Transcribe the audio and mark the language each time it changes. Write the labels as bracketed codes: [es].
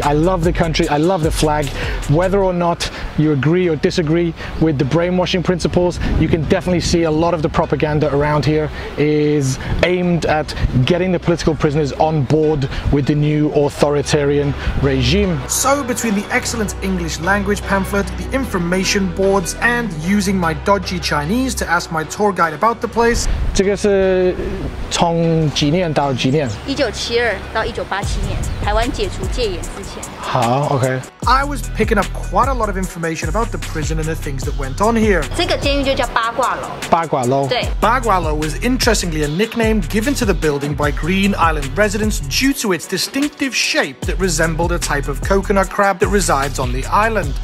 [en] I love the country, I love the flag. Whether or not you agree or disagree with the brainwashing principles, you can definitely see a lot of the propaganda around here is aimed at getting the political prisoners on board with the new authoritarian regime. So between the excellent English language pamphlet, the information boards, and using my dodgy Chinese to ask my tour guide about the place. [zh] 这个是从几年到几年？1972到1987年，台湾解除戒严之前。好 ，OK。 I was picking up quite a lot of information about the prison and the things that went on here. 这个监狱就叫八卦楼。八卦楼。对。 [en] 八卦楼 was interestingly a nickname given to the building by Green Island residents due to its distinctive shape that resembled a type of coconut crab that resides on the island.